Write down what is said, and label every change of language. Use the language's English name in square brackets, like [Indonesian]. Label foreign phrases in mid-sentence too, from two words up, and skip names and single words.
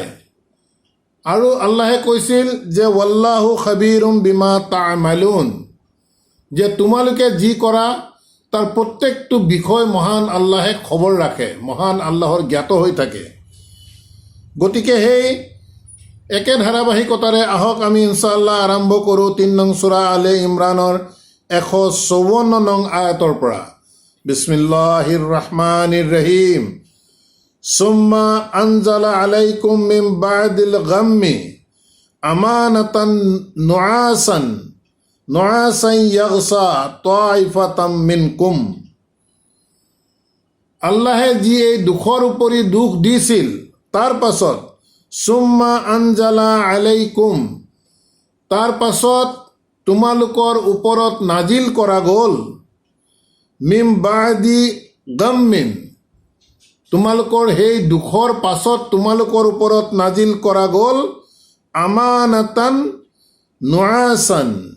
[Assamese] আৰু আল্লাহে কৈছিল যে [Arabic] والله خبير بما تعملون, [Assamese] যে তোমালোকে যি কৰা তাৰ প্ৰত্যেকটো বিষয় মহান আল্লাহে খবৰ ৰাখে, মহান আল্লাহৰ জ্ঞাত হৈ থাকে। গতিকে সেই একে ধাৰাবাহিকতাৰে আহক আমি ইনশাআল্লাহ আৰম্ভ কৰোঁ ৩ নং সূৰা আলে ইমৰানৰ 154 নং আয়াতৰ পৰা। [Arabic] بسم الله الرحمن الرحيم. ثم أنزل عليكم من بعد الغم أمنة نعاسا يغشى طائفة منكم. [Assamese] আল্লাহে যি এই দুখৰ উপৰি দুখ দিছিল, তাৰ পাছত [Arabic] ثم أنزل আলাইকুম, [Assamese] তাৰ পাছত তোমালোকৰ ওপৰত নাজিল কৰা গ'ল, [Arabic] من بعد غم, [Assamese] তোমালোকৰ সেই দুখৰ পাছত তোমালোকৰ ওপৰত নাজিল কৰা গ'ল [Arabic] أمنة نعاسا,